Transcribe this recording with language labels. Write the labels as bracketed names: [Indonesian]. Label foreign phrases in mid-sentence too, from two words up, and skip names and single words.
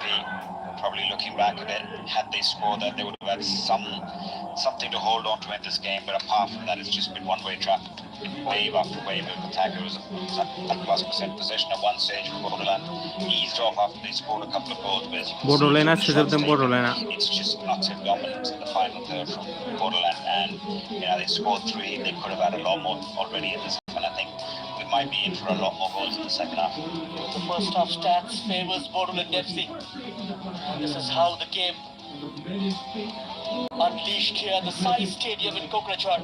[English] Probably looking back at it, had they scored that, they would have had something to hold on to in this game. But apart from that, it's just been one-way traffic. Wave after wave of attack. It was a +% possession at one stage for Bodoland. Eased off after they scored a couple of goals. But as you can see, [Bodo] बड'लेण्डआ [English] from the [Bodo] सोजोबदों [English] shots [Bodo] बड'लेण्डआ [English] taken, it's just utter dominance in the final third from Bodoland. And they scored 3. They could have had a lot more already in this, and I think we might be in for a lot more goals in the second half. The first half stats favors Bodoland FC. This is how the game unleashed here at the Sai Stadium in Kokrajhar.